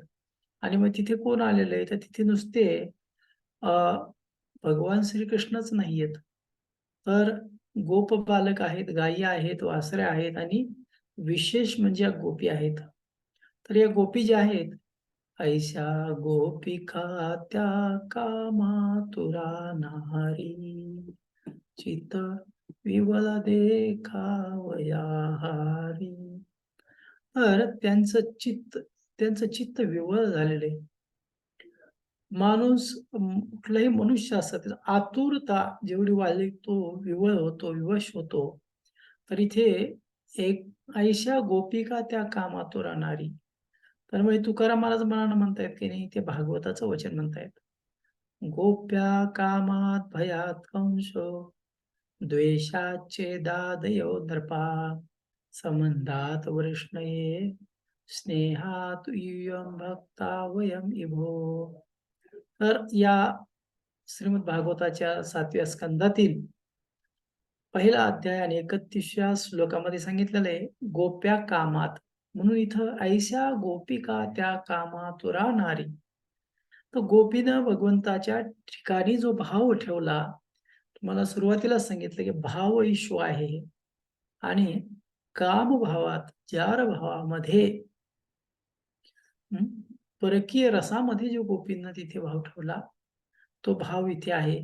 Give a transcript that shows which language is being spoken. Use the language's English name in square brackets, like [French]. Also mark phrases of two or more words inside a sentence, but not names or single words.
[Marathi] आणि मग तिथे कोण आलेलं आहे तर तिथे नुसते अ, भगवान श्रीकृष्णच नाहीयेत. तर गोप बालक आहेत, गायी आहेत, वासरे आहेत आणि विशेष म्हणजे या गोपी आहेत. तर या गोपी ज्या आहेत, ऐशा गोपिका त्या कामातुरा नारी, चित्त विवल देखावया हारी. तर त्यांचं चित्त विवळ झालेलं आहे. माणूस कुठलाही मनुष्य असतात त्याची आतुरता जेवढी वाढली तो विवळ होतो, विवश होतो. तर इथे एक ऐशा गोपिका त्या कामातुरा नारी. तर मग तुकाराम महाराज मनानं म्हणतायत की नाही ते भागवताचं वचन म्हणतायत. [Sanskrit] गोप्या कामात भयात कंसो द्वेषाचे दादयो नृपा संबंधात वृष्णये स्नेहात इयं भक्ता वयम इभो. [Marathi] तर या श्रीमद भागवताच्या 7व्या स्कंदातील पहिला अध्याय आणि 31व्या श्लोकामध्ये सांगितलेलं आहे [Sanskrit] गोप्या कामात. [Marathi] म्हणून इथं ऐशा गोपिका त्या कामातुरा नारी. तर गोपीनं भगवंताच्या ठिकाणी जो भाव ठेवला, तुम्हाला सुरुवातीला सांगितलं की भाव ईश्व आहे आणि कामभावात जार भावामध्ये परकीय रसामध्ये जो गोपींना तिथे भाव ठेवला तो भाव इथे आहे.